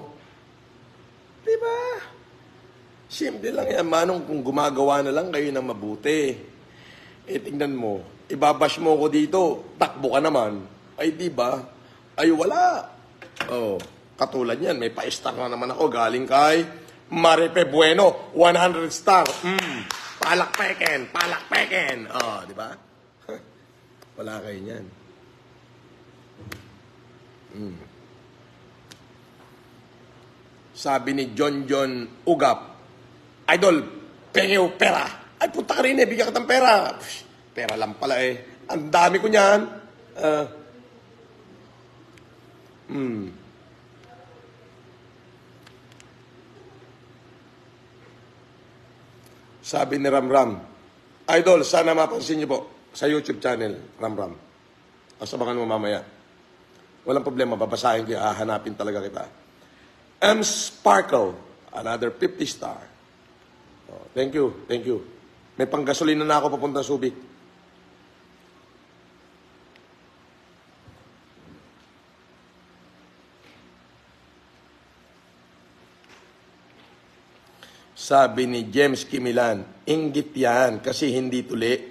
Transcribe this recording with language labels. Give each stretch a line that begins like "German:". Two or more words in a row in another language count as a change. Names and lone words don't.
Filipino: Diba? Simple lang yan, manong, kung gumagawa na lang kayo ng mabuti. Eh, tingnan mo, ibabash mo ko dito, takbo ka naman. Ay, diba? Ay, wala. Oh, katulad yan, may pa-star na naman ako, galing kay Maripe Bueno, 100 star. Palakpeken, palakpeken. Oh, di ba? Wala kayo niyan. Sabi ni John Ugap, Idol, pengew pera. Ay, punta ka rin eh, bigyan ka ng pera. Psh, pera lang pala eh. Ang dami ko niyan. Sabi ni Ramram, Idol, sana mapansin niyo po sa YouTube channel, Ramram. Asabangan mo mamaya. Walang problema, babasahin ko, hahanapin talaga kita.
English: M. Sparkle, another 50 star. Oh, thank you, thank you.
Filipino: May panggasolina na ako papunta Subic. Sabi ni James Kimilan, inggit yan kasi hindi tuli.